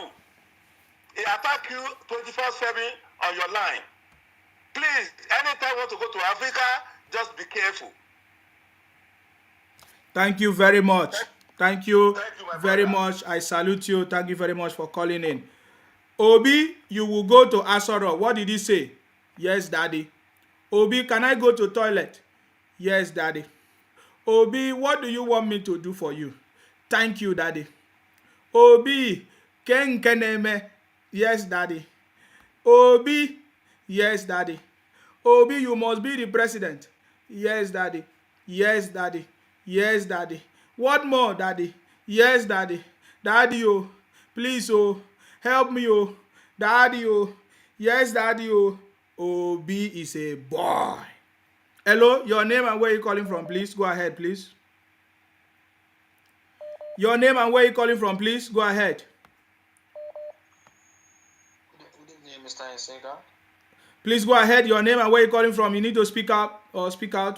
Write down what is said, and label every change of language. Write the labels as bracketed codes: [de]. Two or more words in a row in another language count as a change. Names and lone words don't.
[en] It attack you 24/7 on your line. Please, anytime you want to go to Africa, just be careful. Thank you very much. Thank you very much. I salute you. Thank you very much for calling in. Obi, you will go to Asoro. What did he say? Yes, daddy. Obi, can I go to toilet? Yes, daddy. Obi, what do you want me to do for you? Thank you, daddy. Obi, ken keneme? Yes, daddy. Obi, yes, daddy. Obi, you must be the president. Yes, daddy. Yes, daddy. Yes, daddy. What more, daddy? Yes, daddy. Daddy, oh, please, oh, help me, oh, daddy, oh, yes, daddy, oh. Obi is a boy. Hello, your name and where you calling from, please. Go ahead, please. Your name and where you calling from, please. Go ahead. Good evening, Mr. Nsenga. Please go ahead. Your name and where you calling from. You need to speak up or speak out.